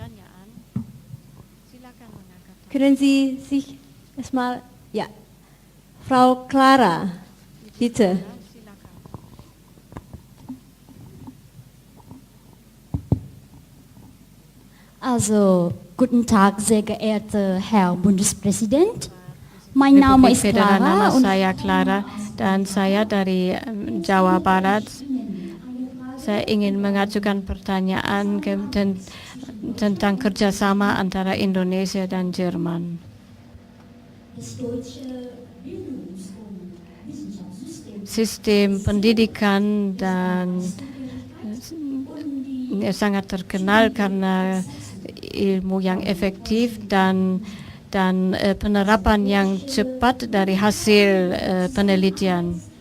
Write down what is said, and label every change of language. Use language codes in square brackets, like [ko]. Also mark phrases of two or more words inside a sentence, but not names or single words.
[de] Können Sie sich erstmal, ja, Frau Clara, bitte. Also, guten Tag, sehr geehrter Herr Bundespräsident. Mein Name ist Federal, Clara [id] nama saya Clara, dan saya dari Jawa Barat. Saya ingin mengajukan pertanyaan tentang kerjasama antara Indonesia dan Jerman. Sistem pendidikan dan sangat terkenal karena ilmu yang efektif dan penerapan yang cepat dari hasil penelitian.